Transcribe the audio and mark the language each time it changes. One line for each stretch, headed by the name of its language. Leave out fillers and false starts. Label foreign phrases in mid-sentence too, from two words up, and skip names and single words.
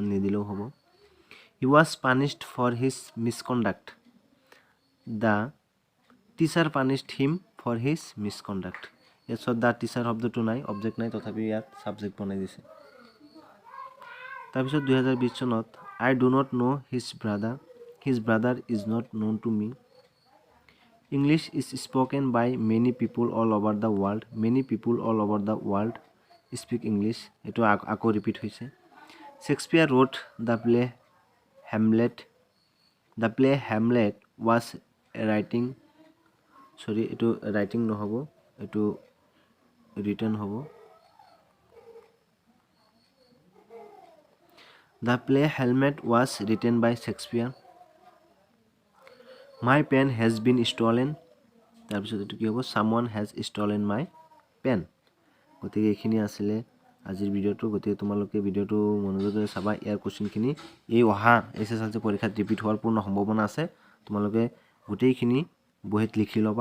Assamese: নিদিলেও হ'ব
English: he was punished for his misconduct the teacher punished him for his misconduct এছো the teacher
Assamese: শব্দটো নাই অবজেক্ট নাই তথাপি ইয়াত সাবজেক্ট বনাই দিছে তাৰপিছত
English: 2020 চনত I do not know his brother is not known to me English is spoken by many people all over the world speak English
Assamese: এটো আকৌ ৰিপিট হৈছে
English: Shakespeare wrote the play Hamlet was writing এটো writing
Assamese: নহব এটো
English: written হ'ব The play Hamlet was written by Shakespeare My pen has been stolen
Assamese: তাৰপিছত এটো কি হ'ব
English: someone has stolen my pen
Assamese: গতিকে এখিনি আছিল আজিৰ ভিডিওটো গতিকে তোমালোকে ভিডিওটো মনোযোগেৰে চাবা ইয়াৰ কোশ্চেনখিনি এই অহা এসএসএলসি পৰীক্ষাত ৰিপিট হোৱাৰ পূৰ্ণ সম্ভাৱনা আছে তোমালোকে গোটেইখিনি বহিত লিখি লবা